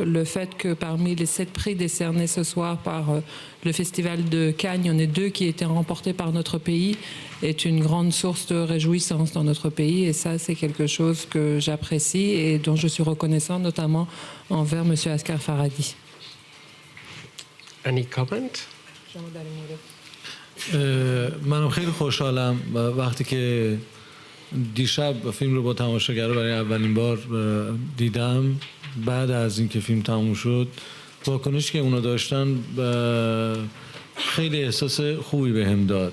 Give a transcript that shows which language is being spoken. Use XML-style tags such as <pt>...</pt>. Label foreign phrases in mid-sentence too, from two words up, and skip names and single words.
<fr>Le fait que parmi les 7 prix décernés ce soir par le Festival de Cannes, il y en a 2 qui étaient remportés par notre pays, est une grande source de réjouissance dans notre pays. Et ça, c'est quelque chose que j'apprécie et dont je suis reconnaissant, notamment envers M. Asghar Farhadi.</fr> <en>Any comment?</en> <fa>منم خیلی خوشحالم وقتی که دیشب فیلم رو با تماشاگرها برای اولین بار دیدم. بعد از اینکه فیلم تموم شد، واکنشی که اونا داشتن خیلی احساس خوبی بهم داد.</fa>